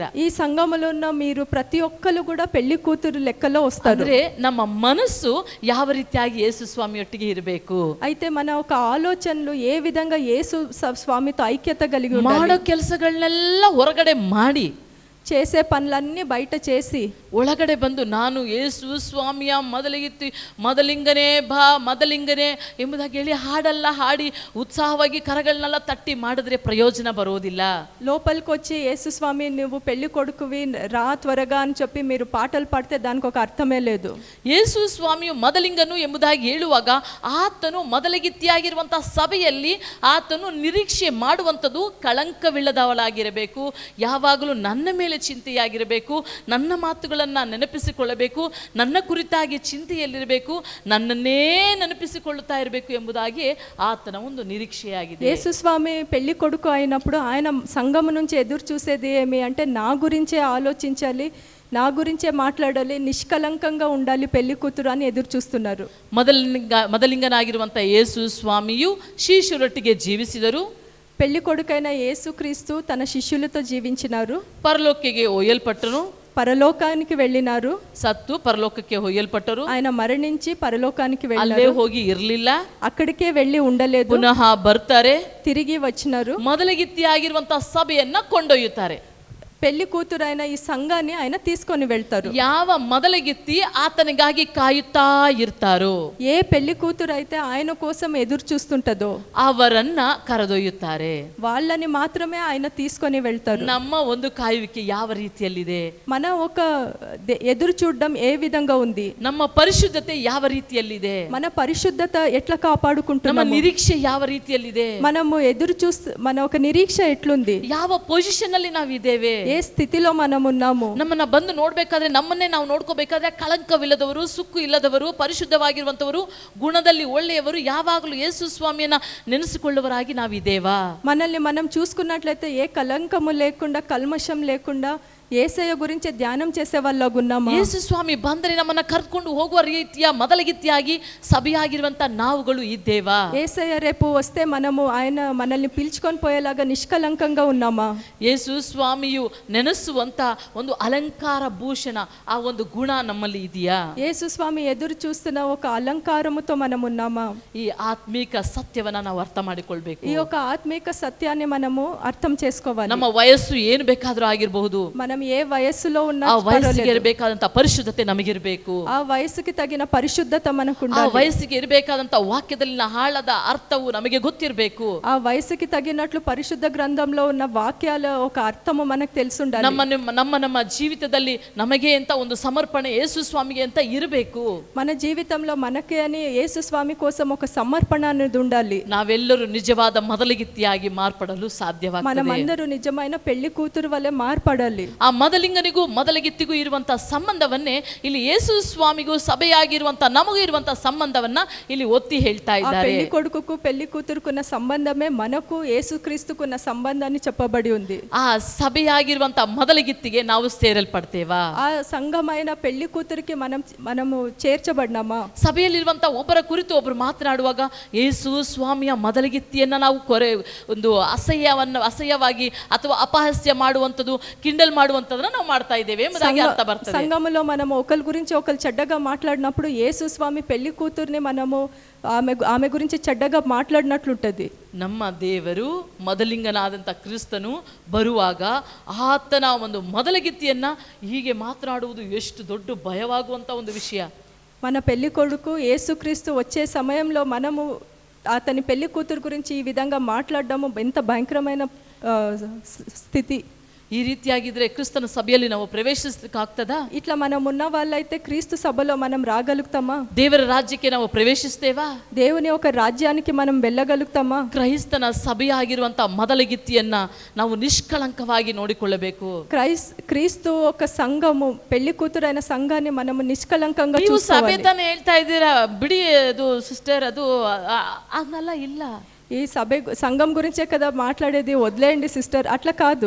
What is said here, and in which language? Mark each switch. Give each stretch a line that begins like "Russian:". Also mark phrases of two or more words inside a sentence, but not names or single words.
Telugu: ఈ సంఘములో ఉన్న మీరు ప్రతి ఒక్కరు కూడా పెళ్లి కూతురు లెక్కలో వస్తారు.
Kannada: ಅಂದ್ರೆ ನಮ್ಮ ಮನಸ್ಸು ಯಾವ ರೀತಿಯಾಗಿ ಯೇಸು ಸ್ವಾಮಿಯೊಟ್ಟಿಗೆ ಇರಬೇಕು,
Telugu: అయితే మన ఒక ಆಲೋಚనలు ఏ విధంగా యేసు స్వామితో ఐక్యత కలిగి ఉండాలి.
Kannada: ಮಾಡೋ ಕೆಲಸಗಳನ್ನೆಲ್ಲ ಹೊರಗಡೆ ಮಾಡಿ,
Telugu: చేసే పనులన్నీ బయట చేసి
Kannada: ಒಳಗಡೆ ಬಂದು ನಾನು ಯೇಸು ಸ್ವಾಮಿಯ ಮೊದಲಿಗಿತ್ತಿ ಮೊದಲಿಂಗನೇ ಬಾ ಮೊದಲಿಂಗನೇ ಎಂಬುದಾಗಿ ಹೇಳಿ ಹಾಡೆಲ್ಲ ಹಾಡಿ ಉತ್ಸಾಹವಾಗಿ ಕರಗಳನ್ನೆಲ್ಲ ತಟ್ಟಿ ಮಾಡಿದ್ರೆ ಪ್ರಯೋಜನ ಬರೋದಿಲ್ಲ.
Telugu: లోపలికి వచ్చి యేసు స్వామి నువ్వు పెళ్లి కొడుకువి రా త్వరగా అని చెప్పి మీరు పాటలు పాడితే దానికి ఒక అర్థమే లేదు.
Kannada: ಯೇಸು ಸ್ವಾಮಿಯು ಮೊದಲಿಂಗನು ಎಂಬುದಾಗಿ ಹೇಳುವಾಗ ಆತನು ಮೊದಲಿಗಿತ್ತಿಯಾಗಿರುವಂತಹ ಸಭೆಯಲ್ಲಿ ಆತನು ನಿರೀಕ್ಷೆ ಮಾಡುವಂಥದ್ದು ಕಳಂಕವಿಲ್ಲದವಳಾಗಿರಬೇಕು, ಯಾವಾಗಲೂ ನನ್ನ ಮೇಲೆ ಚಿಂತೆಯಾಗಿರಬೇಕು, ನನ್ನ ಮಾತುಗಳನ್ನು ನೆನಪಿಸಿಕೊಳ್ಳಬೇಕು, ನನ್ನ ಕುರಿತಾಗಿ ಚಿಂತೆಯಲ್ಲಿರಬೇಕು, ನನ್ನನ್ನೇ ನೆನಪಿಸಿಕೊಳ್ಳುತ್ತಾ ಇರಬೇಕು ಎಂಬುದಾಗಿ ಆತನ ಒಂದು ನಿರೀಕ್ಷೆಯಾಗಿದೆ.
Telugu: యేసు స్వామి పెళ్లి కొడుకు అయినప్పుడు ఆయన సంఘము నుంచి ఎదురు చూసేది ఏమి అంటే నా గురించే ఆలోచించాలి, నా గురించే మాట్లాడాలి, నిష్కలంకంగా ఉండాలి పెళ్లి కూతురు అని ఎదురు చూస్తున్నారు.
Kannada: ಮೊದಲಿಂಗನಾಗಿರುವಂಥ ಯೇಸು ಸ್ವಾಮಿಯು ಶಿಷ್ಯರೊಟ್ಟಿಗೆ ಜೀವಿಸಿದರು.
Telugu: పెళ్లి కొడుకైన యేసుక్రీస్తు తన శిష్యులతో జీవించినారు.
Kannada: ಪರಲೋಕಕ್ಕೆ ಒಯ್ಯಲ್ಪಟ್ಟನು,
Telugu: పరలోకానికి వెళ్ళినారు.
Kannada: ಸತ್ತು ಪರಲೋಕಕ್ಕೆ ಒಯ್ಯಲ್ಪಟ್ಟರು.
Telugu: ఆయన మరణించి పరలోకానికి
Kannada: ಅಲ್ಲೇ
Telugu: వెళ్ళారు.
Kannada: ಹೋಗಿ ಇರಲಿಲ್ಲ,
Telugu: అక్కడికే వెళ్ళి ఉండలేదు,
Kannada: ಪುನಃ ಬರ್ತಾರೆ,
Telugu: తిరిగి వచ్చినారు.
Kannada: ಮೊದಲಿಗಿತ್ತಿಯಾಗಿರುವಂತಹ ಸಭೆಯನ್ನ ಕೊಂಡೊಯ್ಯುತ್ತಾರೆ.
Telugu: పెళ్లి కూతురైన ఈ సంఘాన్ని ఆయన తీసుకొని వెళ్తారు.
Kannada: ಯಾವ ಮೊದಲಗಿತ್ತಿ ಆತನಿಗಾಗಿ ಕಾಯುತ್ತಾ ಇರ್ತಾರೋ,
Telugu: ఏ పెళ్లి కూతురు అయితే ఆయన కోసం ఎదురు చూస్తుంటదో
Kannada: ಅವರನ್ನ ಕರೆದೊಯ್ಯುತ್ತಾರೆ.
Telugu: వాళ్ళని మాత్రమే ఆయన తీసుకొని వెళ్తారు.
Kannada: ನಮ್ಮ ಒಂದು ಕಾಯುವಿಕೆ ಯಾವ ರೀತಿಯಲ್ಲಿದೆ?
Telugu: మన ఒక ఎదురు చూడడం ఏ విధంగా ఉంది?
Kannada: ನಮ್ಮ ಪರಿಶುದ್ಧತೆ ಯಾವ ರೀತಿಯಲ್ಲಿದೆ?
Telugu: మన పరిశుద్ధత ఎట్లా
Kannada: ನಮ್ಮ
Telugu: కాపాడుకుంటున్నాము?
Kannada: ನಿರೀಕ್ಷೆ ಯಾವ ರೀತಿಯಲ್ಲಿದೆ?
Telugu: మనము ఎదురు చూస్తూ మన ఒక నిరీక్ష ఎట్లుంది?
Kannada: ಯಾವ ಪೊಸಿಷನ್ ಅಲ್ಲಿ ನಾವಿದ್ದೇವೆ?
Telugu: ఏ స్థితిలో మనం ఉన్నాము?
Kannada: ನಮ್ಮನ್ನ ಬಂದು ನೋಡ್ಬೇಕಾದ್ರೆ, ನಮ್ಮನ್ನೇ ನಾವು ನೋಡ್ಕೋಬೇಕಾದ್ರೆ, ಕಳಂಕವಿಲ್ಲದವರು, ಸುಕ್ಕು ಇಲ್ಲದವರು, ಪರಿಶುದ್ಧವಾಗಿರುವಂತವರು, ಗುಣದಲ್ಲಿ ಒಳ್ಳೆಯವರು, ಯಾವಾಗಲೂ ಯೇಸು ಸ್ವಾಮಿಯನ್ನ ನೆನೆಸಿಕೊಳ್ಳುವರಾಗಿ ನಾವಿದ್ದೇವಾ?
Telugu: మనల్ని మనం చూసుకున్నట్లయితే ఏ కలంకము లేకుండా, కల్మషం లేకుండా యేసయ్య గురించి ధ్యానం చేసే వాళ్ళగున్నామా?
Kannada: ಯೇಸು ಸ್ವಾಮಿ ಬಂದರೆ ನಮ್ಮನ್ನ ಕರ್ಕೊಂಡು ಹೋಗುವ ರೀತಿಯ ಮೊದಲಗಿತ್ತಿಯಾಗಿ ಸಭೆಯಾಗಿರುವಂತ ನಾವುಗಳು ಇದ್ದೇವಾ?
Telugu: యేసయ్య రేపు వస్తే మనము ఆయన మనల్ని పిలుచుకొని పోయేలాగా నిష్కలంకంగా ఉన్నామా?
Kannada: ಯೇಸು ಸ್ವಾಮಿಯು ನೆನೆಸುವಂತ ಒಂದು ಅಲಂಕಾರ ಭೂಷಣ, ಆ ಒಂದು ಗುಣ ನಮ್ಮಲ್ಲಿ ಇದೆಯಾ?
Telugu: యేసు స్వామి ఎదురు చూస్తున్న ఒక అలంకారముతో మనం ఉన్నామా?
Kannada: ಈ ಆತ್ಮೀಕ ಸತ್ಯವನ್ನ ನಾವು ಅರ್ಥ ಮಾಡಿಕೊಳ್ಬೇಕು.
Telugu: ఈ యొక్క ఆత్మీక సత్యాన్ని మనము అర్థం చేసుకోవాలి.
Kannada: ನಮ್ಮ ವಯಸ್ಸು ಏನು ಬೇಕಾದ್ರೂ ಆಗಿರಬಹುದು,
Telugu: మనం ఏ వయస్సులో
Kannada: ಆ
Telugu: ఉన్నా
Kannada: ವಯಸ್ಸಿಗೆ ಇರಬೇಕಾದಂತ ಪರಿಶುದ್ಧತೆ ನಮಗಿರ್ಬೇಕು.
Telugu: ఆ వయస్సుకి తగిన పరిశుద్ధత మనకు
Kannada: ಆ
Telugu: ఉండాలి.
Kannada: ವಯಸ್ಸಿಗೆ ಇರಬೇಕಾದಂತ ವಾಕ್ಯದಲ್ಲಿನ ಆಳದ ಅರ್ಥವು ನಮಗೆ ಗೊತ್ತಿರಬೇಕು.
Telugu: ఆ వయసుకి తగినట్లు పరిశుద్ధ గ్రంథంలో ఉన్న వాక్యాల ఒక అర్థము మనకు తెలుసుండాలి.
Kannada: ನಮ್ಮ ಜೀವಿತದಲ್ಲಿ ನಮಗೆ ಅಂತ ಒಂದು ಸಮರ್ಪಣೆ ಯೇಸು ಸ್ವಾಮಿಗೆ ಅಂತ ಇರಬೇಕು.
Telugu: మన జీవితంలో మనకే అని యేసు స్వామి కోసం ఒక సమర్పణ అనేది ఉండాలి.
Kannada: ನಾವೆಲ್ಲರೂ ನಿಜವಾದ ಮೊದಲಿಗಿತ್ತಿಯಾಗಿ ಮಾರ್ಪಡಲು ಸಾಧ್ಯವಾಗ್ತದೆ.
Telugu: మనమందరూ నిజమైన పెళ్లి కూతురు వలె మార్పడాలి.
Kannada: ಆ ಮೊದಲಿಂಗನಿಗೂ ಮೊದಲಿಗಿತ್ತಿಗೂ ಇರುವಂತ ಸಂಬಂಧವನ್ನೇ ಇಲ್ಲಿ ಯೇಸು ಸ್ವಾಮಿಗೂ ಸಭೆಯಾಗಿರುವಂತ ನಮಗೂ ಇರುವಂತ ಸಂಬಂಧವನ್ನ ಇಲ್ಲಿ ಒತ್ತಿ ಹೇಳ್ತಾ
Telugu: ఆ
Kannada: ಇದ್ದಾರೆ.
Telugu: పెళ్లి కొడుకుకు పెళ్లి కూతురుకున్న సంబంధమే మనకు యేసుక్రీస్తుకున్న సంబంధాన్ని చెప్పబడి ఉంది.
Kannada: ಆ ಸಭೆಯಾಗಿರುವಂತ ಮೊದಲಿಗಿತ್ತಿಗೆ ನಾವು ಸೇರಲ್ಪಡ್ತೇವಾ?
Telugu: ఆ సంఘమైన పెళ్లి కూతురికి మనము చేర్చబడినామా?
Kannada: ಸಭೆಯಲ್ಲಿರುವಂತ ಒಬ್ಬರ ಕುರಿತು ಒಬ್ಬರು ಮಾತನಾಡುವಾಗ ಯೇಸು ಸ್ವಾಮಿಯ ಮೊದಲಿಗಿತ್ತಿಯನ್ನ ನಾವು ಒಂದು ಅಸಹ್ಯವಾಗಿ ಅಥವಾ ಅಪಹಾಸ್ಯ ಮಾಡುವಂಥದ್ದು, ಕಿಂಡಲ್ ಮಾಡುವಂಥದ್ದನ್ನ ನಾವು ಮಾಡ್ತಾ ಇದ್ದೇವೆ ಎಂಬುದಾಗಿ ಅರ್ಥ ಬರ್ತದೆ.
Telugu: సంఘములో మనము ఒకరి గురించి ఒకరు చెడ్డగా మాట్లాడినప్పుడు యేసు స్వామి పెళ్లి కూతుర్ని మనము ఆమె గురించి చెడ్డగా మాట్లాడినట్లుంటది.
Kannada: ನಮ್ಮ ದೇವರು ಮೊದಲಿಂಗನಾದಂಥ ಕ್ರಿಸ್ತನು ಬರುವಾಗ ಆತನ ಒಂದು ಮೊದಲಗಿತ್ತಿಯನ್ನ ಹೀಗೆ ಮಾತನಾಡುವುದು ಎಷ್ಟು ದೊಡ್ಡ ಭಯವಾಗುವಂಥ ಒಂದು ವಿಷಯ.
Telugu: మన పెళ్లి కొడుకు యేసుక్రీస్తు వచ్చే సమయంలో మనము అతని పెళ్లి కూతురు గురించి ఈ విధంగా మాట్లాడడము ఎంత భయంకరమైన స్థితి.
Kannada: ಈ ರೀತಿಯಾಗಿದ್ರೆ ಕ್ರಿಸ್ತನ ಸಭೆಯಲ್ಲಿ ನಾವು ಪ್ರವೇಶಿಸಲಿಕ್ಕಾಗ್ತದಾ?
Telugu: ఇట్లా మనం ఉన్న వాళ్ళైతే క్రీస్తు సభలో మనం రాగలుగుతామా?
Kannada: ದೇವರ ರಾಜ್ಯಕ್ಕೆ ನಾವು ಪ್ರವೇಶಿಸ್ತೇವಾ?
Telugu: దేవుని ఒక రాజ్యానికి మనం వెళ్ళగలుగుతామా?
Kannada: ಕ್ರೈಸ್ತನ ಸಭೆಯಾಗಿರುವಂತ ಮೊದಲಗಿತ್ತಿಯನ್ನ ನಾವು ನಿಷ್ಕಳಂಕವಾಗಿ ನೋಡಿಕೊಳ್ಳಬೇಕು.
Telugu: క్రీస్తు ఒక సంఘము, పెళ్లి కూతురైన సంఘాన్ని మనము నిష్కలంకంగా
Kannada: ನೀವು ಸಭೆ
Telugu: చూసుకోవాలి.
Kannada: ತಾನೇ ಹೇಳ್ತಾ ಇದ್ದೀರಾ, ಬಿಡಿ ಅದು ಸಿಸ್ಟರ್, ಅದು ಆಗಲ್ಲ. ಇಲ್ಲ,
Telugu: ఈ సంఘం గురించే కదా మాట్లాడేది, వదిలేయండి సిస్టర్, అట్లా కాదు.